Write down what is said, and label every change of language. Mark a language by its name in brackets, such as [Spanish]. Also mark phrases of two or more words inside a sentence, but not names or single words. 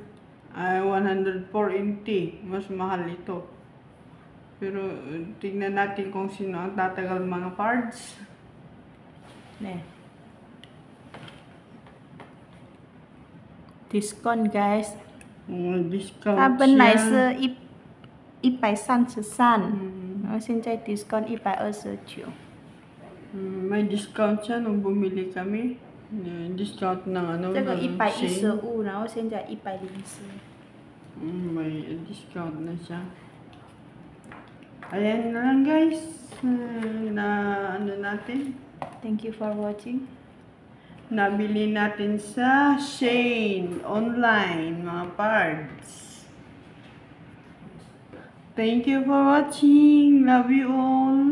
[Filipino] Ay, 140. Mas mahal ito. Pero tignan natin kung sino ang tatagal mga parts. [English] Nè. Discount guys. Discount [Vietnamese] Ta bên này [Filipino] siya. [Chinese] 是133 Mm. 然后现在 discount 129 [Filipino] May discount siya nung bumili kami. Discount ng ano, [Chinese] 这个 [Filipino] ng Shane. [Chinese] 115然后现在104 [Filipino] May discount na siya. Ayan na lang guys. Na ano natin. [English] Thank you for watching. [Filipino] Nabili natin sa Shane online mga parts. [English] Thank you for watching. Love you all.